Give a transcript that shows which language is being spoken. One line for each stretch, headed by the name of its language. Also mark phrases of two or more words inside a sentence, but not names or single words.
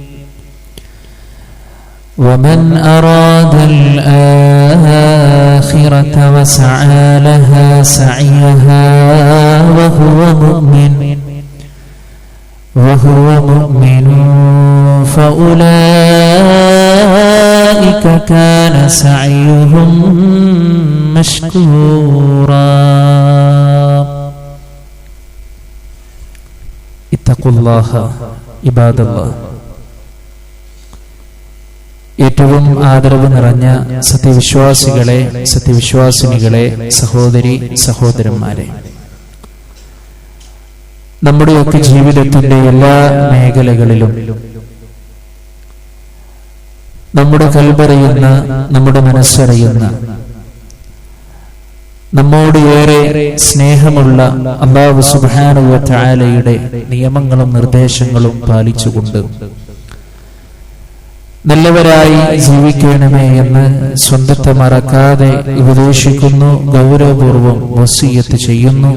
Arabic: ومن أراد الآخرة وسعى لها سعيها وهو مؤمن فأولئك كان سعيهم مشكورا. اتقوا الله عباد الله.
Malayalam: ഏറ്റവും ആദരവ് നിറഞ്ഞ സത്യവിശ്വാസികളെ, സത്യവിശ്വാസിനികളെ, സഹോദരി സഹോദരന്മാരെ, നമ്മുടെയൊക്കെ ജീവിതത്തിന്റെ എല്ലാ മേഖലകളിലും നമ്മുടെ കൽബറിയുന്ന, നമ്മുടെ മനസ്സറിയുന്ന, നമ്മോട് ഏറെ സ്നേഹമുള്ള
Arabic: الله سبحانه وتعالى
Malayalam: നിയമങ്ങളും നിർദ്ദേശങ്ങളും പാലിച്ചുകൊണ്ട് നല്ലവരായി ജീവിക്കണമേ എന്ന് സ്വന്തത്തെ മറക്കാതെ ഉപദേശിക്കുന്നു, ഗൗരവപൂർവം വസിയത്ത് ചെയ്യുന്നു.